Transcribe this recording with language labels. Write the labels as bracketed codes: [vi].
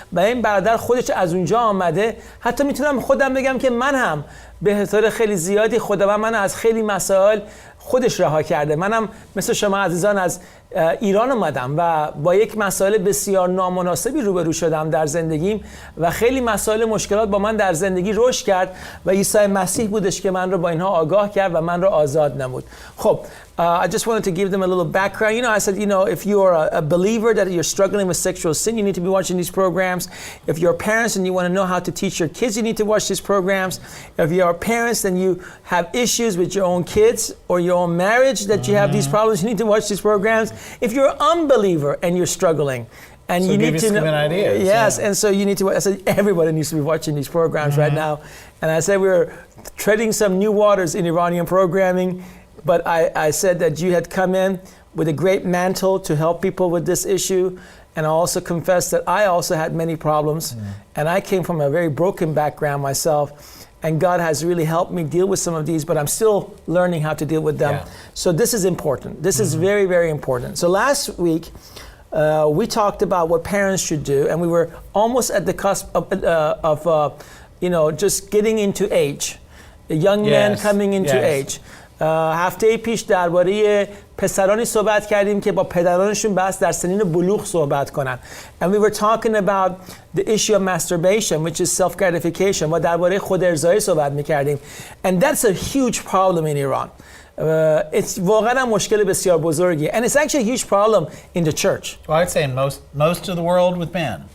[fa] و این برادر خودش از اونجا آمده. حتی میتونم خودم بگم که من هم به طور خیلی زیادی خداوند من از خیلی مسائل خودش رها کرده. منم مثل شما عزیزان از ایران اومدم و با یک مسائل بسیار نامناسبی روبرو شدم در زندگیم و خیلی مسائل مشکلات با من در زندگی رشد کرد و عیسی مسیح بودش که من رو با اینها آگاه کرد و من رو آزاد نمود. [en] خب I just wanted to give them a little background. I said, if you're a believer that you're struggling with sexual sin, you need to be watching these programs. If you're parents and you want to know how to teach your kids, you need to watch these programs. If you're parents and you have issues with your own kids or your own marriage that you have these problems, you need to watch these programs. If you're an unbeliever and you're struggling, and so you need to know ideas. Yes, and so you need to. I said everybody needs to be watching these programs right now. And I said we're treading some new waters in Iranian programming. But I said that you had come in with a great mantle to help people with this issue. And I also confessed that I also had many problems. And I came from a very broken background myself. And God has really helped me deal with some of these, but I'm still learning how to deal with them. Yeah. So this is important. This is very, very important. So last week, we talked about what parents should do. And we were almost at the cusp of just getting into age. Young men coming into age. [fa] هفته پیش درباره پسرانی صحبت کردیم که با پدرانشون بس در سنین بلوغ صحبت کنن. [en] And we were talking about the issue of masturbation, which is self-gratification. [fa] و درباره خود ارضایی صحبت میکردیم. [en] And that's a huge problem in Iran. It's [fa] واقعا مشکل بسیار بزرگی. [en] And it's actually a huge problem in the church. Well, I'd say in most of the world with men.